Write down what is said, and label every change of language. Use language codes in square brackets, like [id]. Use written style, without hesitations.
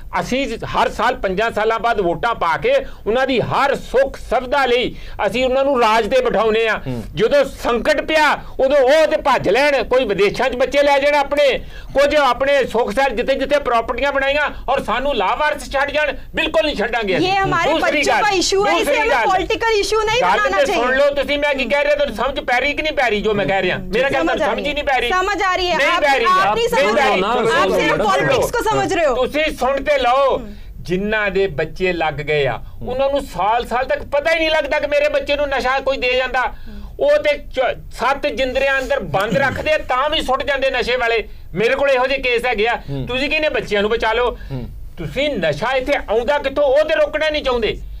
[pa] ਅਸੀਂ ਹਰ ਸਾਲ 5 ਸਾਲਾਂ ਬਾਅਦ ਵੋਟਾਂ ਪਾ ਕੇ ਉਹਨਾਂ ਦੀ ਹਰ ਸੁੱਖ ਸੁਵਿਧਾ ਲਈ ਅਸੀਂ ਉਹਨਾਂ ਨੂੰ ਰਾਜ ਤੇ ਬਿਠਾਉਨੇ ਆ। ਜਦੋਂ ਸੰਕਟ ਪਿਆ ਉਦੋਂ ਉਹ ਤੇ ਭੱਜ ਲੈਣ, ਕੋਈ ਵਿਦੇਸ਼ਾਂ 'ਚ ਬੱਚੇ ਲੈ ਜਾਣ ਆਪਣੇ, ਕੁਝ ਆਪਣੇ ਸੁੱਖ ਸਹਿ ਜਿੱਥੇ ਜਿੱਥੇ ਪ੍ਰਾਪਰਟੀਆਂ ਬਣਾਈਆਂ, ਔਰ ਸਾਨੂੰ ਲਾਵਾਰਸ ਛੱਡ ਜਾਣ। ਬਿਲਕੁਲ ਨਹੀਂ ਛੱਡਾਂਗੇ। [hi] ਇਹ ਹਮਾਰੇ बच्चों का इशू है, इसे हमें पॉलिटिकल इशू नहीं बनाना चाहिए। सुन लो [pa] ਤੁਸੀਂ ਮੈਂ ਕੀ ਕਹਿ ਰਿਹਾ, ਤੁਹਾਨੂੰ ਸਮਝ ਪੈ ਰਹੀ ਕਿ ਨਹੀਂ ਪੈ ਰਹੀ ਜੋ ਮੈਂ ਕਹਿ ਰਿਹਾ? ਮੇਰਾ ਕਹਿੰਦਾ ਸਮਝ ਹੀ ਨਹੀਂ ਪੈ ਰਹੀ। [hi] समझ आ रही है, [pa] नहीं पै रही, [hi] आप नहीं समझ रहे, आप सिर्फ पॉलिटिक्स को समझ रहे हो। [pa] ਤੁਸੀਂ ਸੁਣ ਤੇ ਲਓ। ਜਿਨ੍ਹਾਂ ਦੇ ਬੱਚੇ ਲੱਗ ਗਏ ਆ ਉਹਨਾਂ ਨੂੰ ਸਾਲ ਤੱਕ ਪਤਾ ਹੀ ਨਹੀਂ ਲੱਗਦਾ ਕਿ ਮੇਰੇ ਬੱਚੇ ਨੂੰ ਨਸ਼ਾ ਕੋਈ ਦੇ ਜਾਂਦਾ। ਉਹ ਤੇ 7 ਜਿੰਦਰਿਆਂ ਅੰਦਰ ਬੰਦ ਰੱਖਦੇ ਤਾਂ ਵੀ ਸੁੱਟ ਜਾਂਦੇ ਨਸ਼ੇ ਵਾਲੇ। ਮੇਰੇ ਕੋਲ ਇਹੋ ਜਿਹੇ ਕੇਸ ਹੈਗੇ ਆ। ਤੁਸੀਂ ਕਹਿੰਦੇ ਬੱਚਿਆਂ ਨੂੰ ਬਚਾ ਲਓ, ਤੁਸੀਂ ਨਸ਼ਾ ਇੱਥੇ ਆਉਂਦਾ ਕਿੱਥੋਂ ਉਹ ਤੇ ਰੋਕਣਾ ਨਹੀਂ ਚਾਹੁੰਦੇ।